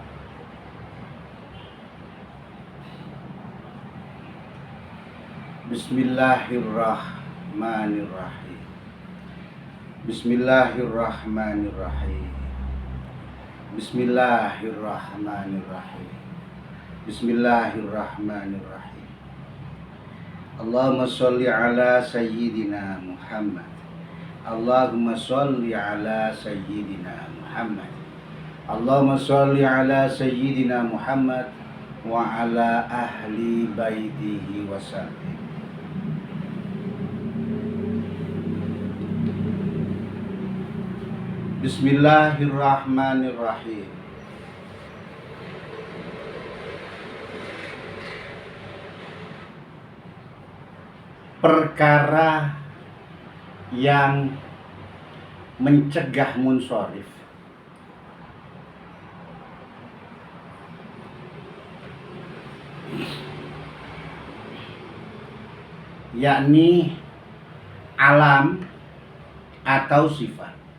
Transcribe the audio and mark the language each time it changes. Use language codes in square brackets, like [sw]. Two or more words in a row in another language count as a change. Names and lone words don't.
[ar] Bismillahirrahmanirrahim. Bismillahirrahmanirrahim. Bismillahirrahmanirrahim. Bismillahirrahmanirrahim. اللهم صل على سيدنا محمد. اللهم صل على سيدنا محمد. اللهم صل على سيدنا محمد وعلى أهل بيته وسلم. Bismillahirrahmanirrahim. [id] Perkara yang mencegah munsharif, yakni alam atau sifat.